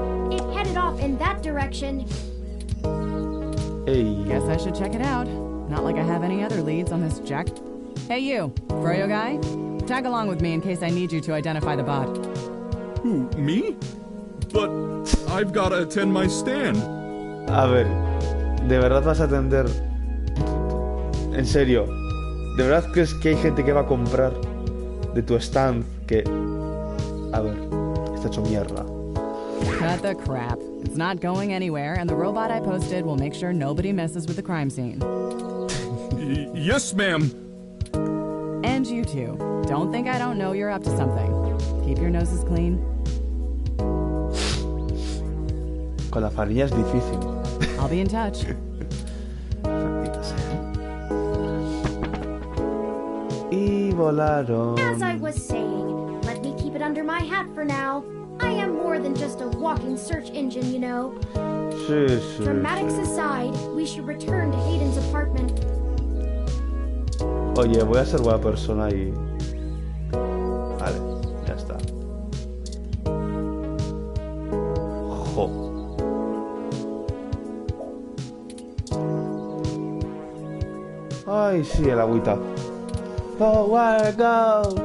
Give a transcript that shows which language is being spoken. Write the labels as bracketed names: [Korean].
[English] It headed off in that direction. Ey. Guess I should check it out. Not like I have any other leads on this jack. Hey you, Froyo guy? Tag along with me in case I need you to identify the bot. Who, me? But I've gotta attend my stand. [Spanish] A ver, ¿de verdad vas a atender? En serio, ¿de verdad crees que hay gente que va a comprar de tu stand que... A ver, está hecho mierda. [English] Cut the crap. It's not going anywhere, and the robot I posted will make sure nobody messes with the crime scene. Yes, ma'am. And you too. Don't think I don't know you're up to something. Keep your noses clean. [Spanish] Con la farina es difícil. [English] I'll be in touch. [Spanish] Maldita sea. Y volaron. [English] As I was saying, let me keep it under my hat for now. I am more than just a walking search engine, you know. [Spanish] Sí. [English] Dramatics aside, we should return to Hayden's apartment. [Spanish] Oye, voy a ser buena persona y... Vale, ya está. Jo. Ay, sí, el agüita. [English] Forward, go.